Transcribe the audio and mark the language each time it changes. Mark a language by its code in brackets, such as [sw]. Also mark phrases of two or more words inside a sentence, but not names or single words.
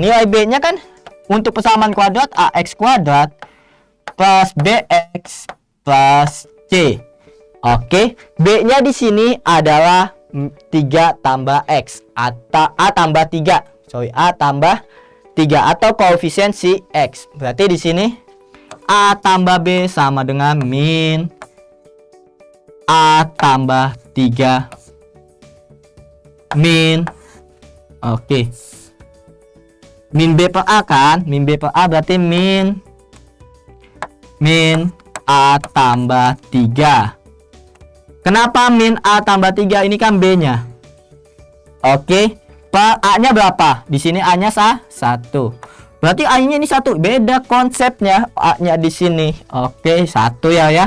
[id] Nilai B-nya kan untuk persamaan kuadrat AX kuadrat plus BX plus C. Oke, B-nya di sini adalah 3 tambah X atau A tambah 3. A tambah 3 atau koefisiensi X. Berarti di sini A tambah B sama dengan min A tambah 3 min min B per A kan? Min B per A berarti min A tambah 3. Kenapa min A tambah 3? Ini kan B-nya. Oke, per A-nya berapa? Di sini A-nya 1. Berarti A-nya ini 1. Beda konsepnya. A-nya di sini. Oke, 1 ya.